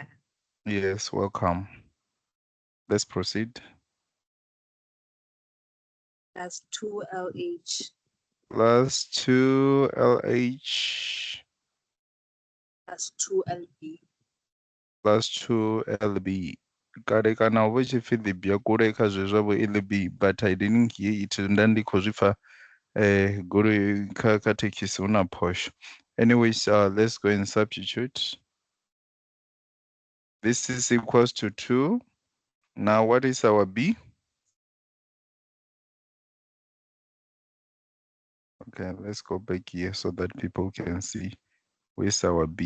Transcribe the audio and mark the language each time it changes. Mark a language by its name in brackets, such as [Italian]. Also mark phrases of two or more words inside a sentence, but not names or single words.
[English] Yes, welcome. Let's proceed. That's 2LH Plus 2LH plus 2LB. [Venda] plus 2LB. Kare kana hu tshi pfi ḓi bya kule kha zwezwo vho LB, [English] but I didn't hear it. [Venda] Nda ndi khou zwi pfa goloi kha thekhisi hu na phosho. [English] Anyways, let's go and substitute. This is equals to 2. Now what is our B? Okay, let's go back here so that people can see where's our B.